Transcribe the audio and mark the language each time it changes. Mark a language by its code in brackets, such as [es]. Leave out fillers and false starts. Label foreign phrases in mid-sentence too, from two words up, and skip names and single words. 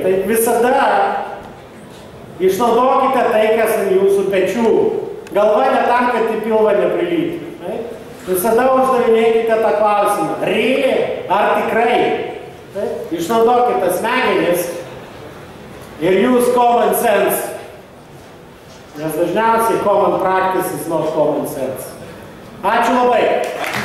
[lt] Tai visada išnaudokite tai, kas ant jūsų pečių. Galva ne tam, kad į pilvą neprilyti. Visada uždavinėkite tą klausimą. Really? Ar tikrai? Išnaudokite smegenis ir [en] use common sense. [lt] Nes dažniausiai [en] common practice is not common sense. [lt] Ačiū labai.